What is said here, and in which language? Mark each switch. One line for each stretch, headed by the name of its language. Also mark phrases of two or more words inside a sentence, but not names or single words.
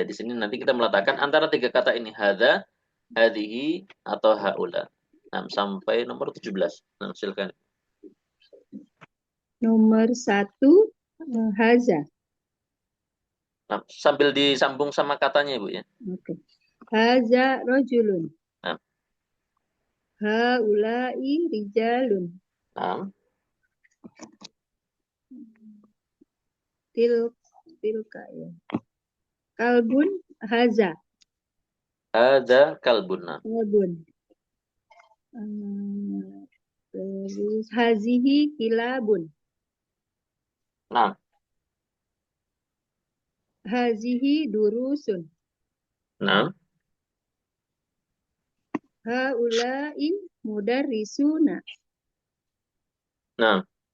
Indonesian: Di sini nanti kita meletakkan antara tiga kata ini
Arabic: هذا، هذه
Indonesian: atau haula. Nah, sampai nomor 17. Nah, silakan. Nomor 1 haza. Nah, sambil disambung sama katanya Ibu ya. Oke.
Arabic: هذا رجل. Nah, هؤلاء رجال. nah. Tilka ya. كلب هذا. هذا كلبنا. Kalbun. Terus هذه كلاب. Nah, هذه دروس. Nah, هؤلاء مدرسون. nah,